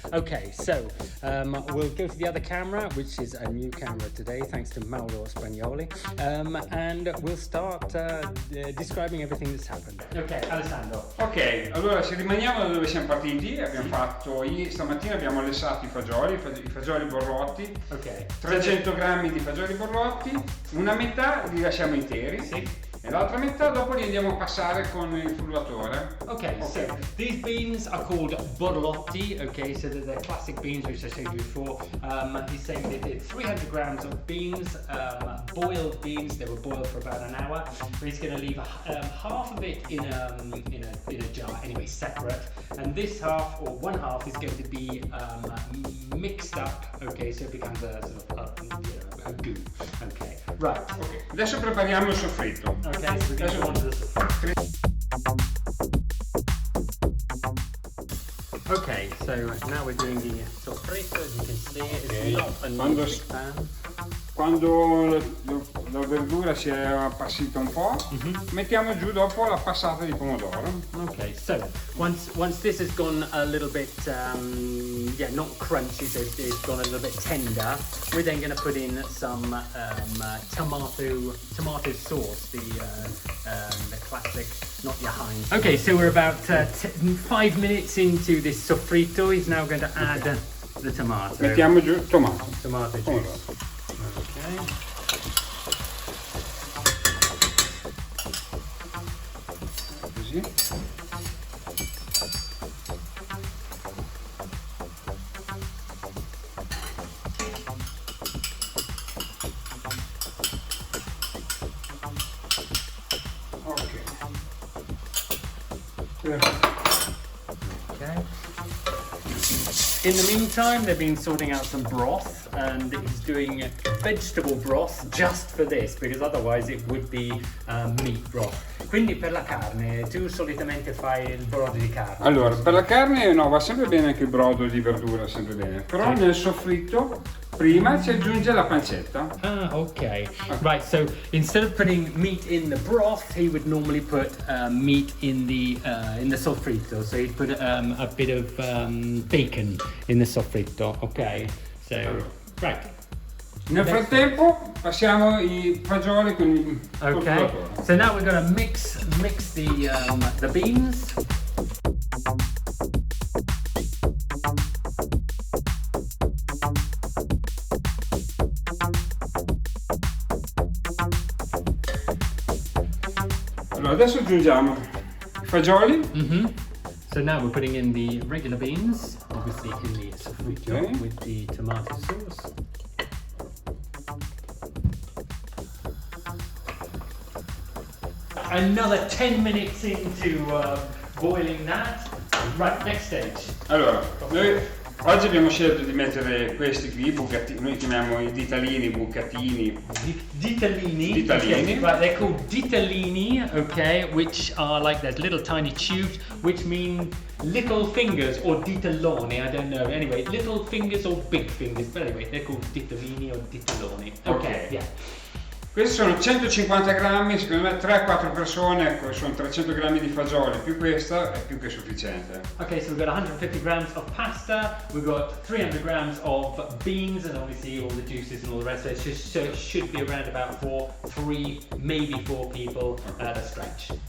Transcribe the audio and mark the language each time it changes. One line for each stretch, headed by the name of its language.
English: Okay, so we'll go to the other camera, which is a new camera today, thanks to Mauro Spagnoli, and we'll start describing everything that's happened. Okay, Alessandro.
Italian: Ok, allora se rimaniamo da dove siamo partiti, abbiamo fatto stamattina abbiamo lessato i fagioli borlotti,
English: Okay.
Italian: 300 grammi di fagioli borlotti, una metà li lasciamo interi. Sì. E l'altra metà dopo li andiamo a passare con il frullatore.
English: Okay, so these beans are called borlotti, okay, so they're the classic beans which I showed you before. He's saying they did 300 grams of beans, boiled beans. They were boiled for about an hour. But he's going to leave half of it in a jar, anyway, separate, and this half, or one half, is going to be mixed up, okay, so it becomes a sort of a goo. Okay, right.
Italian: Ok, adesso prepariamo il soffritto.
English: Okay, so we're going to go on to the Okay, so now we're doing the soffritto. As you can see, it's not a nice pan.
Italian: Quando la verdura si è appassita un po', mettiamo giù dopo la passata di pomodoro.
English: Okay, so once this has gone a little bit, not crunchy, so it's gone a little bit tender, we're then going to put in some tomato sauce, the classic, not your Heinz. Okay, so we're about 5 minutes into this soffritto. He's now going to add the tomato.
Italian: Mettiamo giù tomato.
English: Tomato juice.
Italian: Pomodoro.
English: Okay.
Italian: Così.
English: Okay. In the meantime, they've been sorting out some broth, and he's doing vegetable broth just for this, because otherwise it would be meat broth.
Italian: Quindi per la carne, tu solitamente fai il brodo di carne? Allora, per la carne no, va sempre bene anche il brodo di verdura, sempre bene. Però nel soffritto prima ci aggiunge la pancetta.
English: Ah, okay. Right, so instead of putting meat in the broth, he would normally put meat in the soffritto. So he'd put a bit of bacon in the soffritto. Okay, so right.
Italian: Nel frattempo passiamo i fagioli con il
English: Okay, so now we're going to mix the beans.
Italian: Allora adesso aggiungiamo i fagioli
English: So now we're putting in the regular beans, obviously in the sofritto Okay. with the tomato sauce. Another 10 minutes into boiling that. Right, next stage.
Italian: Allora, noi oggi abbiamo scelto di mettere questi qui, bucatini, noi chiamiamo i ditalini, bucatini. Ditalini. Ditalini.
English: Okay, right, they're called ditalini, okay, which are like those little tiny tubes, which mean little fingers, or ditaloni, I don't know. Anyway, little fingers or big fingers, but anyway, they're called ditalini or ditaloni. Okay, yeah.
Italian: Questi sono 150 grammi, secondo me 3-4 persone, ecco, sono 300 grammi di fagioli, più questa è più che sufficiente.
English: Okay, so we've got 150 grams of pasta, we've got 300 grams of beans, and obviously all the juices and all the rest of it. So it should be around about 3, maybe 4 people at a stretch.